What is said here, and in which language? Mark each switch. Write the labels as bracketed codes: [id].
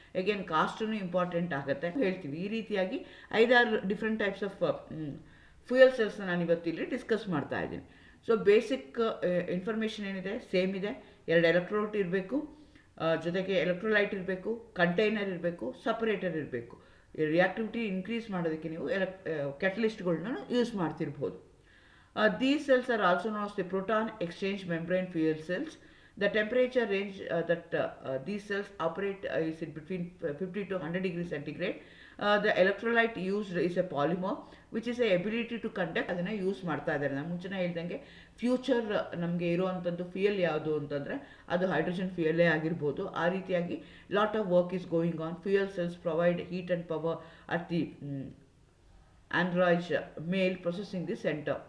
[kn] Again ಕಾಸ್ಟೂ important ಆಗುತ್ತೆ ಹೇಳ್ತೀವಿ. ಈ ರೀತಿಯಾಗಿ 5-6 ಡಿಫ್ರೆಂಟ್ ಟೈಪ್ಸ್ ಆಫ್ ಫ್ಯೂಯಲ್ ಸೆಲ್ಸ್ನ ನಾನು ಇವತ್ತಿಲ್ಲಿ ಡಿಸ್ಕಸ್ ಮಾಡ್ತಾ ಇದ್ದೀನಿ. ಸೊ ಬೇಸಿಕ್ ಇನ್ಫಾರ್ಮೇಷನ್ ಏನಿದೆ ಸೇಮ್ ಇದೆ. 2 ಎಲೆಕ್ಟ್ರೋಡ್ ಇರಬೇಕು, ಜೊತೆಗೆ ಎಲೆಕ್ಟ್ರೋಲೈಟ್ ಇರಬೇಕು, ಕಂಟೈನರ್ ಇರಬೇಕು, ಸಪರೇಟರ್ ಇರಬೇಕು. ರಿಯಾಕ್ಟಿವಿಟಿ ಇನ್ಕ್ರೀಸ್ ಮಾಡೋದಕ್ಕೆ ನೀವು ಕ್ಯಾಟಲಿಸ್ಟ್ಗಳನ್ನ use ಮಾಡ್ತಿರ್ಬೋದು. [en] These cells are also known as the proton exchange membrane fuel cells. The temperature range that these cells operate is in between 50 to 100 degrees centigrade. The electrolyte used is a polymer which is a ability to conduct. [kn] ಅದನ್ನು use ಮಾಡ್ತಾ ಇದ್ದಾರೆ. ನಾನು ಮುಂಚೆನೇ ಹೇಳ್ದಂಗೆ future ನಮಗೆ ಇರುವಂಥದ್ದು fuel ಯಾವುದು ಅಂತಂದರೆ ಅದು ಹೈಡ್ರೋಜನ್ ಫ್ಯೂಯಲ್ಲೇ ಆಗಿರ್ಬೋದು. ಆ ರೀತಿಯಾಗಿ [en] Lot of work is going on. Fuel cells provide heat and power at the Android mail processing the centre.